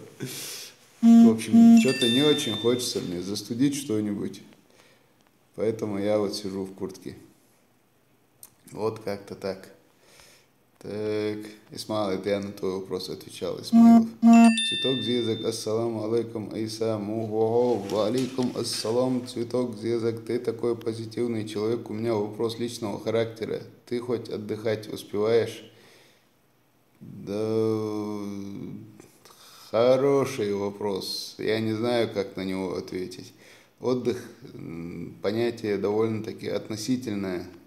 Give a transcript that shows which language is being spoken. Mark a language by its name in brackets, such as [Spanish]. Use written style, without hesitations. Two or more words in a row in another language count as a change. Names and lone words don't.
[Russian] В общем, что-то не очень хочется мне застудить что-нибудь. Поэтому я вот сижу в куртке. Вот как-то так. Так, Исмаил, это я на твой вопрос отвечал, Исмаилов. Цветок Зезак, [Arabic] السلام عليكم, [Russian] Айса, мухо, [Arabic] وعليكم السلام, [Russian] Цветок Зезак, ты такой позитивный человек, у меня вопрос личного характера. Ты хоть отдыхать успеваешь? Да, хороший вопрос. Я не знаю, как на него ответить. Отдых – понятие довольно-таки относительное.